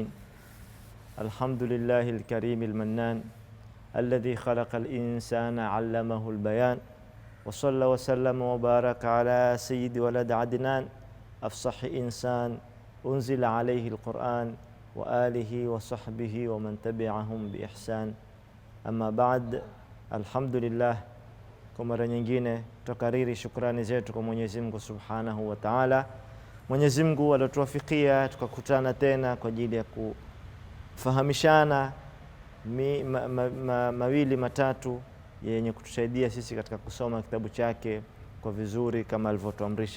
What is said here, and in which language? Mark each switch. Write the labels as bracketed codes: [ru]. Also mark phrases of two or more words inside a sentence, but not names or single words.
[ar] الحمد لله الكريم المنان الذي خلق الإنسان علمه البيان، وصلى وسلم وبارك على سيد ولد عدنان أفصح إنسان أنزل عليه القرآن وآله وصحبه ومن تبعهم بإحسان. أما بعد، الحمد لله, [sw] kwa mara nyingine tukariri shukrani zetu kwa Mwenyezi Mungu [ar] سبحانه وتعالى. [sw] Mwenyezi Mungu alituwafikia tukakutana tena kwa ajili ya kufahamishana mawili matatu yenye kutusaidia sisi katika kusoma kitabu chake kwa vizuri kama alivyotuamrisha.